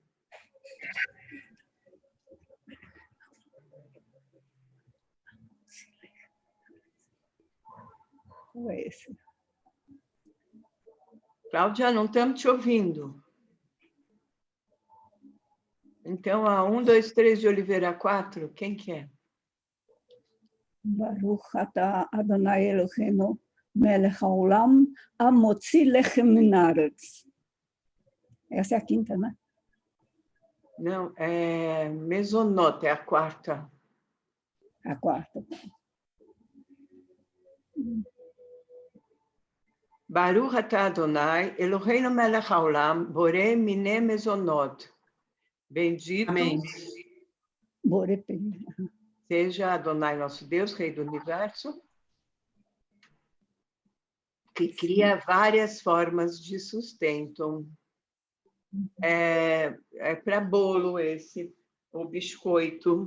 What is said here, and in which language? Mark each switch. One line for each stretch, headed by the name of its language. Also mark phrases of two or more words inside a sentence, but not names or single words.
Portuguese: Qual é esse? Cláudia, não estamos te ouvindo. Então, a 1, 2, 3 de Oliveira 4, quem que é?
Hebrew: ברוך אתה אדוני אלוהינו מלך העולם המוציא לחם מן הארץ.
Portuguese: Essa é a quinta, né? Não, é Mezonot, é a quarta. A quarta.
Hebrew: ברוך אתה אדוני אלוהינו מלך העולם בורא מיני מזונות.
Portuguese: Bendito Amém.
Hebrew: בורא פרי.
Portuguese: seja Adonai nosso Deus, Rei do Universo, que cria várias formas de sustento. É para bolo esse, o biscoito.